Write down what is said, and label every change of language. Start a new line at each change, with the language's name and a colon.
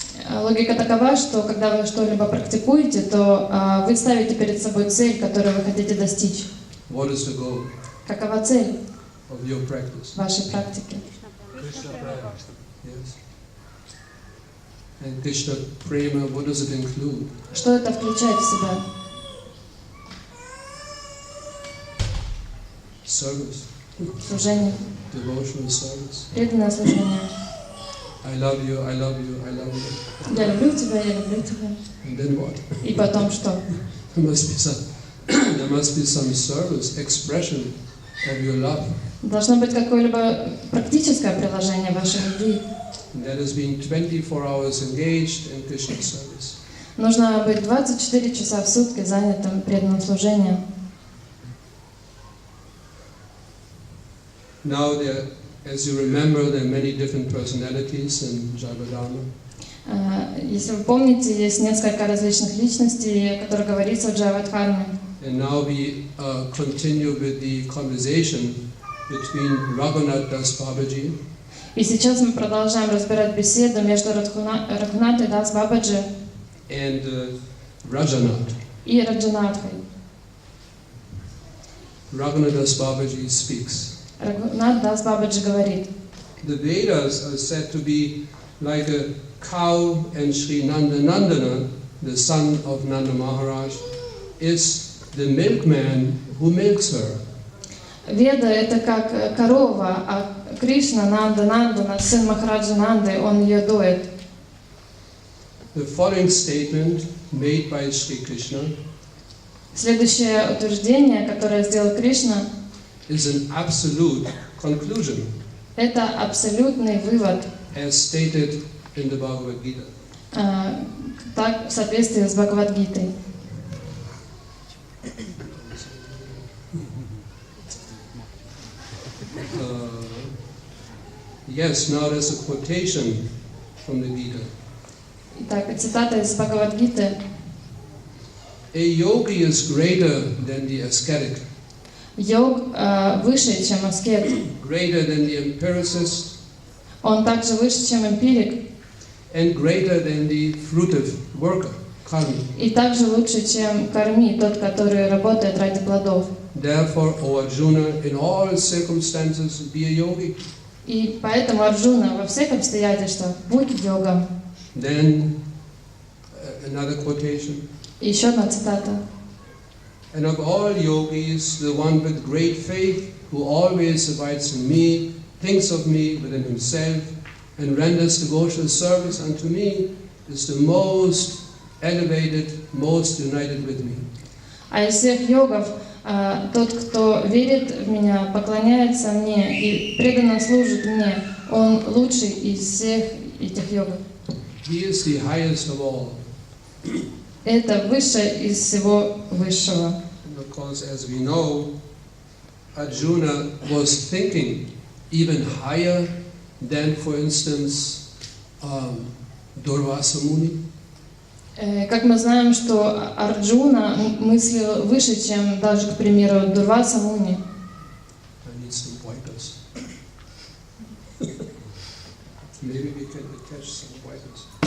Russian: Логика такова, что когда вы что-либо практикуете, то вы ставите перед собой цель, которую вы хотите достичь.
English: What is the goal
Russian: Какова цель
English: of your practice?
Russian: вашей практики?
English: Yes. And Krishna Prema, what does it include?
Russian: Что это включает в себя?
English: Service,
Russian: Служение,
English: devotional service.
Russian: преданное служение.
English: I love you, I love you, I love you.
Russian: Я люблю тебя, я люблю тебя.
English: And then what?
Russian: И потом что?
English: There must be some service, expression of your love.
Russian: Должно быть какое-либо практическое приложение вашей любви.
English: And that has been 24 hours engaged in Krishna service.
Russian: Нужно быть 24 часа в сутки занятым преданным служением.
English: Now, as you remember, there are many different personalities in Jaiva Dharma.
Russian: Если вы помните, есть несколько различных личностей, о которых говорится в Джайва дхарме.
English: And now we continue with the conversation between Raghunath Das Babaji
Russian: И сейчас мы продолжаем разбирать беседу между Рагхунатхой Дас Бабаджи
English: and Rajanath.
Russian: и Раджанатхой.
English: Raghunath Das Babaji speaks.
Russian: Рагхунат Дас Бабаджи говорит:
English: The Vedas are said to be like a cow, and Sri Nandana, the son of Nanda Maharaj, is the milkman who milks her.
Russian: Веда — это как корова, а Кришна, Нанда, сын Махараджа Нанды, он ее доит.
English: The following statement made by Sri Krishna
Russian: Следующее утверждение, которое сделал Кришна,
English: is an absolute conclusion,
Russian: это абсолютный вывод,
English: as stated in the Bhagavad Gita.
Russian: Так, в соответствии с Бхагавад-гитой.
English: Yes, now there's a quotation from the Gita.
Russian: Итак, цитата из Бхагавад-гиты.
English: A yogi is greater than the ascetic,
Russian: Йог выше, чем аскет.
English: greater than the empiricist,
Russian: Он также выше, чем эмпирик,
English: and greater than the fruitive worker. karmi.
Russian: И также лучше, чем карми, тот, который работает ради плодов.
English: Therefore, O Arjuna, in all circumstances, be a yogi.
Russian: И поэтому, Арджуна, во всех обстоятельствах будь йогом.
English: Then, another quotation.
Russian: И еще одна цитата.
English: And of all yogis, the one with great faith, who always abides in me, thinks of me within himself, and renders devotional service unto me, is the most elevated, most united with me.
Russian: А из всех йогов тот, кто верит в меня, поклоняется мне и преданно служит мне, он лучший из всех этих йогов.
English: He is the highest of all.
Russian: Это высшее из всего высшего.
English: Because as we know, Arjuna was thinking even higher than, for instance, Durvasa Muni.
Russian: Как мы знаем, что Арджуна мыслил выше, чем даже, к примеру, Дурваса Муни.
English: I need some wipers. Maybe we can attach some wipers.